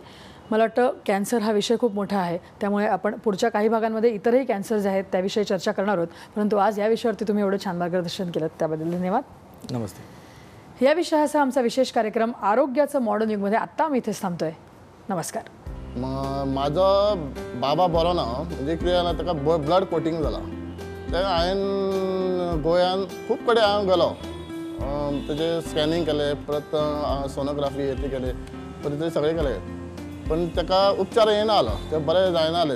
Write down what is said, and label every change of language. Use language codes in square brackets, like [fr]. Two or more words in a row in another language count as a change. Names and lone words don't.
[mr] मला वाटतं कॅन्सर हा विषय खूप मोठा आहे, त्यामुळे आपण पुढच्या काही भागांमध्ये इतरही कॅन्सर जे आहेत त्याविषयी चर्चा करणार आहोत. परंतु आज या विषयावरती तुम्ही एवढं छान मार्गदर्शन केलं त्याबद्दल धन्यवाद. नमस्ते. या विषयाचा आमचा विशेष कार्यक्रम आरोग्याचं मॉडर्न युगमध्ये आत्ता आम्ही इथेच थांबतोय. नमस्कार. [kok] माझा बाबा बरो ना, म्हणजे कितें ताका [en] blood clotting [kok] जाला. ते हांवें गोंयान खूब कडेन हांव गेलो, तेजे स्कॅनिंग केलें, परत सोनोग्राफी ती केली, परत ते सगळें केलें, पण ताका उपचार येना आलो, ते बरें जायना आले.